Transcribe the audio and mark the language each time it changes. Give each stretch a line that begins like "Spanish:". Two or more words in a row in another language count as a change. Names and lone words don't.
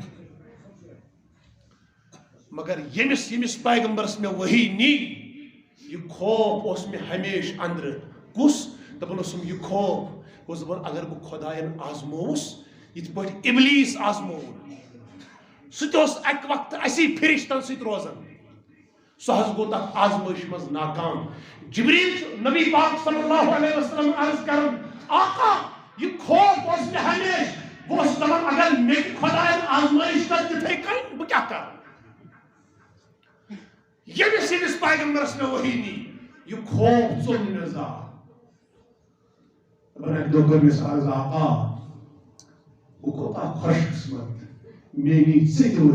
Kashmiri: مگر ییٚمِس پیغمبرس مےٚ وحی نی یہِ خوف اوس مےٚ ہمیشہِ انٛدرٕ کُس دپان اوسُم یہِ خوف اوس دپان اگر بہٕ خۄداین آزمووُس یِتھ پٲٹھۍ اِبلیٖس آزمووُن سُہ تہِ اوس اکہِ وقتہٕ اسی فرشتن سۭتۍ روزان سُہ حظ گوٚو تتھ آزمٲیش منٛز ناکام جبریٖل چھُ نبی پاک
Arabic: صلی اللہ علیہ وسلم
Kashmiri: عرض کران آقا یہِ خوف اوس مےٚ ہمیشہِ بہٕ اوسُس دپان اگر مےٚ تہِ خۄداین آزمٲیش کر تِتھٕے کٔنۍ بہٕ کیٛاہ کرٕ ییٚمِس پیغمبرس مےٚ وحی نی یہِ خوف ژوٚل مےٚ زاہ دپان اکہِ دۄہ کٔر مےٚ عرض آقا بہٕ کوٗتاہ خۄش قٕسمت مےٚ نی ژےٚ تہِ